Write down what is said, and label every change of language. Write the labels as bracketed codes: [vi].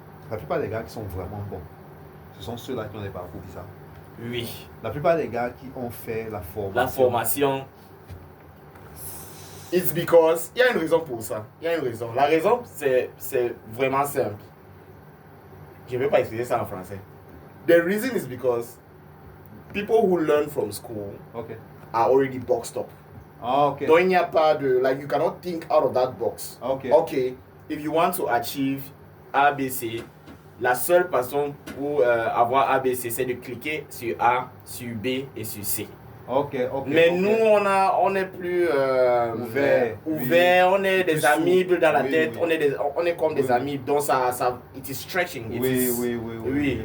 [fr] La plupart des gars qui sont vraiment bons, ce sont ceux-là qui ont des parcours bizarres. Oui. La plupart des gars qui ont fait la formation. [en] It's because, [fr] il y a une raison pour ça. Il y a une raison. La raison, c'est vraiment simple. Je ne vais pas expliquer ça en français. [en] The reason is because people who learn from school are already boxed up. Okay. [fr] Donc il n'y a pas de, [en] like, you cannot think out of that box. Okay, if you want to achieve ABC, [fr] la seule façon pour avoir ABC, c'est de cliquer sur A, sur B et sur C. Mais nous, on est plus ouvert, on est des amibes dans la tête, on est comme des amibes, donc ça [en] it is stretching. [fr] Oui.